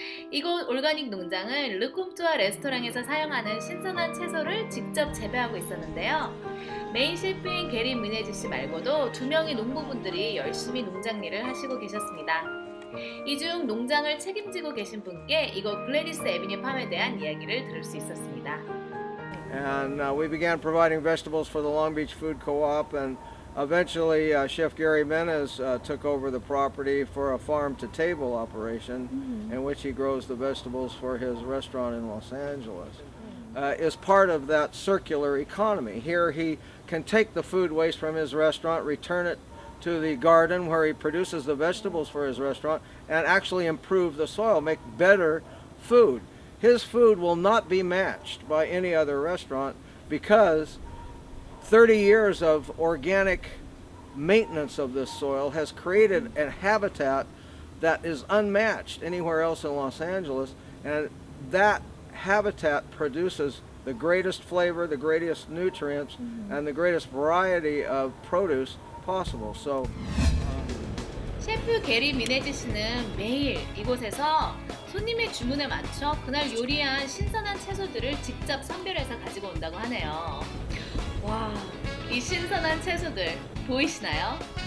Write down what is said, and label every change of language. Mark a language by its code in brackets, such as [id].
[ko] 이곳 올가닉 농장은 르콤투아 레스토랑에서 사용하는 신선한 채소를 직접 재배하고 있었는데요. 메인 셰프인 게리 뮤네즈 씨 말고도 2명의 농부분들이 열심히 농장 일을 하시고 계셨습니다. 이 중 농장을 책임지고 계신 분께 이곳 글래디스 애비뉴 팜에 대한 이야기를 들을 수 있었습니다. [en] And we began providing vegetables for the Long Beach Food Co-op, and eventually Chef Gary Menez took over the property for a farm-to-table operation in which he grows the vegetables for his restaurant in Los Angeles. Is part of that circular economy. Here he can take the food waste from his restaurant, return it to the garden where he produces the vegetables for his restaurant, and actually improve the soil, make better food. His food will not be matched by any other restaurant because 30 years of organic maintenance of this soil has created a habitat that is unmatched anywhere else in Los Angeles, and that habitat produces the greatest flavor, the greatest nutrients, and the greatest variety of produce possible. So, [ko] 셰프 게리 뮤네즈 씨는 매일 이곳에서 손님의 주문에 맞춰 그날 요리한 신선한 채소들을 직접 선별해서 가지고 온다고 하네요. 와, 이 신선한 채소들 보이시나요?